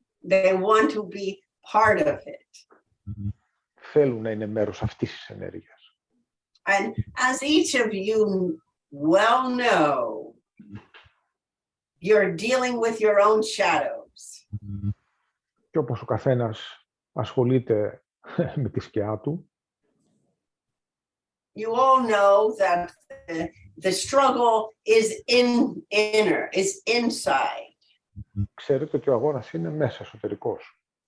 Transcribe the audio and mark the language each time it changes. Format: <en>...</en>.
<en>They want to be part of it.</en> <el>Θέλουν να είναι μέρος αυτής της ενέργειας.</el> <en>And as each of you well know, you're dealing with your own shadows.</en> <el>Και όπως ο καθένας asχολείται με τη σκιά του,</el> <en>You all know that the struggle is inner, is inside.</en> <el>ξέρετε ότι ο αγώνας είναι μέσα, εσωτερικός.</el>